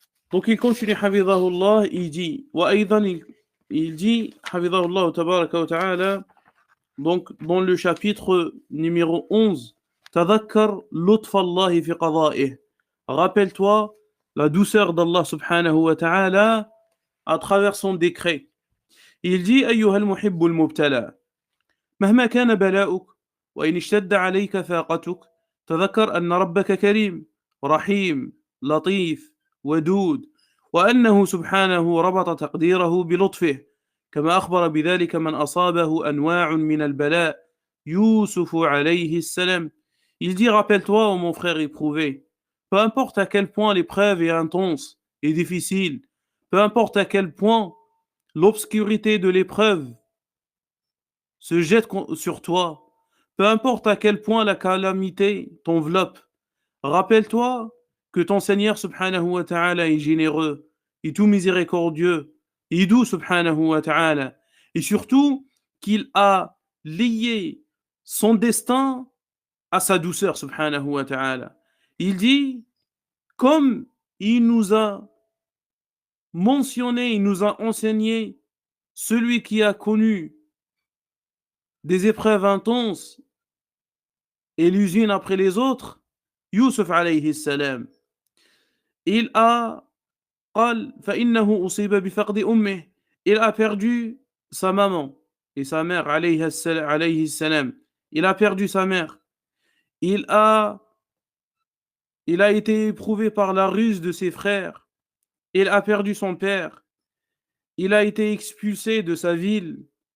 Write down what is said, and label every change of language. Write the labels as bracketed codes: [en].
[fr] Donc il continue, hafidhahullah, il dit, il dit, hafidhahullah tabaraka wa ta'ala, donc dans le chapitre numéro 11, Tadhakkar lutfallahi fi qada'ih. Rappelle-toi la douceur d'Allah subhanahu wa ta'ala à travers son décret. Il dit, [ar] أيها المحب المبتلى مهما كان بلاؤك وإن اشتد عليك فاقتك تذكر أن ربك كريم رحيم لطيف ودود وأنه سبحانه ربط تقديره بلطفه كما أخبر بذلك من أصابه أنواع من البلاء يوسف عليه السلام. [fr] Il dit, rappelle-toi, ô mon frère éprouvé, peu importe à quel point l'épreuve est intense et difficile, peu importe à quel point l'obscurité de l'épreuve se jette sur toi, peu importe à quel point la calamité t'enveloppe, rappelle-toi que ton Seigneur subhanahu wa ta'ala est généreux, est tout miséricordieux, est doux subhanahu wa ta'ala, et surtout qu'il a lié son destin à sa douceur subhanahu wa ta'ala. Il dit, comme il nous a mentionné, il nous a enseigné celui qui a connu des épreuves intenses et les unes après les autres, Yusuf alayhi salam. Il a [ar] قال فإنه أصيب بفقد أمه. [fr] Il a perdu sa maman et sa mère alayhi salam. Il a perdu sa mère. Il a été éprouvé par la ruse de ses frères. Il a perdu son père. Il a été expulsé de sa ville.